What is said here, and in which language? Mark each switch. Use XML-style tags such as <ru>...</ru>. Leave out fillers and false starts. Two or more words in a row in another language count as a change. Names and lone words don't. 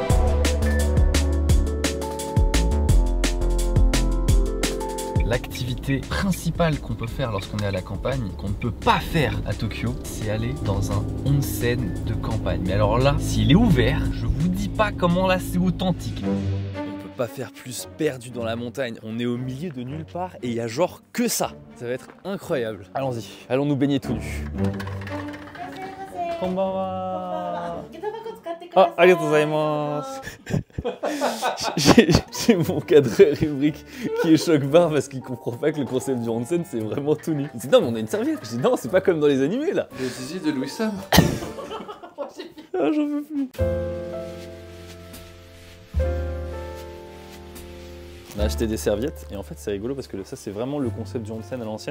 <fr>L'activité principale qu'on peut faire lorsqu'on est à la campagne, qu'on ne peut pas faire à Tokyo, c'est aller dans un onsen de campagne. Mais alors là, s'il est ouvert, je vous dis pas comment là c'est authentique. Pas faire plus perdu dans la montagne. On est au milieu de nulle part et il y a genre que ça. Ça va être incroyable. Allons-y, allons nous baigner tout nus. Konbanwa.</fr> <ja>ああ、ありがとうございます.</ja> <fr>J'ai mon cadreur Emric qui est choc-barre parce qu'il comprend pas que le concept du onsen c'est vraiment tout nu. Il dit non mais on a une serviette. Je dis non, c'est pas comme dans les animés là. Le zizi de Louis Sam. Ah, j'en veux plus. On a acheté des serviettes et en fait c'est rigolo parce que ça c'est vraiment le concept du onsen à l'ancienne.</fr>